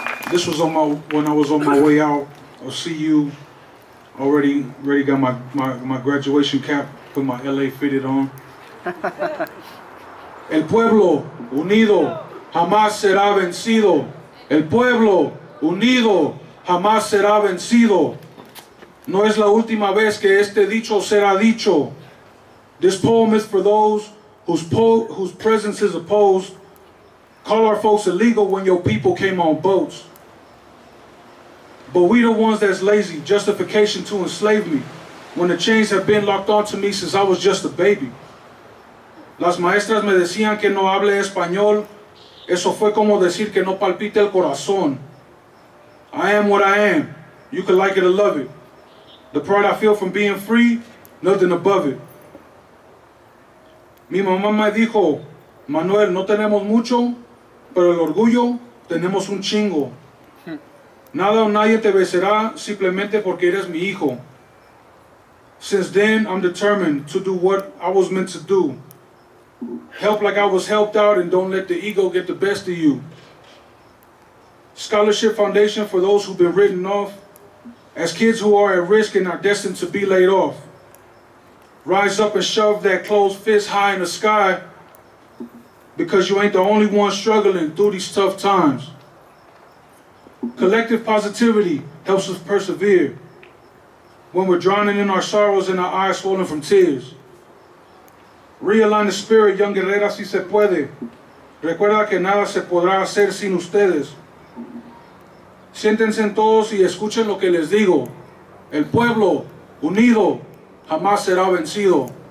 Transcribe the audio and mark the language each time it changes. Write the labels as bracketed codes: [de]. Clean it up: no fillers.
[en] This was when I was on my way out. I'll see you. Already got my graduation cap, put my LA fitted on. [es] El pueblo unido jamás será vencido. El pueblo unido jamás será vencido. No es la última vez que este dicho será dicho. [en] This poem is for those whose presence is opposed. Call our folks illegal when your people came on boats. But we the ones that's lazy, justification to enslave me, when the chains have been locked onto me since I was just a baby. [es] Las maestras me decían que no hable español, eso fue como decir que no palpite el corazón. [en] I am what I am, you can like it or love it. The pride I feel from being free, nothing above it. [es] Mi mamá me dijo, Manuel, no tenemos mucho, pero el orgullo tenemos un chingo. Nada o nadie te vencerá simplemente porque eres mi hijo. [en] Since then, I'm determined to do what I was meant to do. Help like I was helped out, and don't let the ego get the best of you. Scholarship foundation for those who've been written off, as kids who are at risk and are destined to be laid off. Rise up and shove that closed fist high in the sky, because you ain't the only one struggling through these tough times. Collective positivity helps us persevere when we're drowning in our sorrows and our eyes swollen from tears. Realign the spirit, young guerrera, [es] si se puede. Recuerda que nada se podrá hacer sin ustedes. Siéntense todos y escuchen lo que les digo. El pueblo unido jamás será vencido.